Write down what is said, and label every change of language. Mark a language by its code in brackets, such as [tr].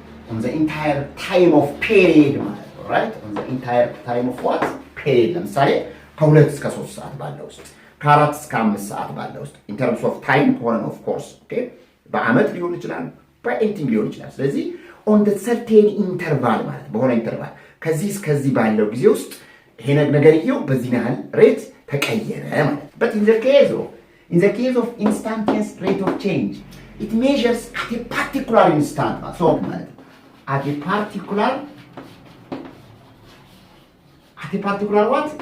[en] On the entire time of period, right? On the entire time of what? Period. [am] ለምሳሌ ከ2 እስከ 3 ሰዓት ባለው ውስጥ ከ4 እስከ 5 ሰዓት ባለው ውስጥ [en] in terms of time [am] ከሆነ of course, okay? በአመት ሊሆን ይችላል በኤንቲንግ ሊሆን ይችላል። ስለዚህ [en] on the certain interval [am] ማለት በሆነ ኢንተርቫል ከዚህ እስከዚህ ባለው ጊዜ ውስጥ ይሄ ነገርየው በዚህ ያህል ሬት ተቀየረ ማለት። [en] But in the case of instantaneous rate of change, it measures at a particular instant ማለት so ማለት at a particular what?